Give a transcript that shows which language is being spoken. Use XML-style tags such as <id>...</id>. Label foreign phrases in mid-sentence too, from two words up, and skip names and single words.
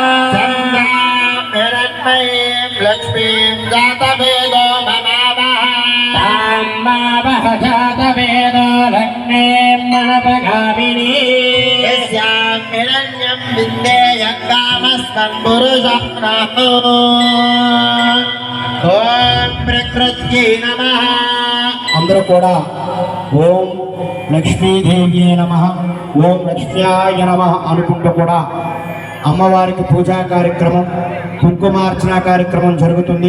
<sa>हिरण्मयीं लक्ष्मीं जातवेदो ममावः तां मावः जातवेदो लग्नीं मनपगामिनी यस्यां हिरण्यं विन्देय कामस्तं पुरुषः प्राहो ఓం ప్రకృత్యై నమః</sa> <te>అందరూ కూడా</te> <sa>ఓం లక్ష్మీదేవ్యై నమః ఓం లక్ష్మ్యాయ నమః</sa> <te>అనుకుంటూ కూడా అమ్మవారికి పూజా కార్యక్రమం కుంకుమార్చన కార్యక్రమం జరుగుతుంది.</te>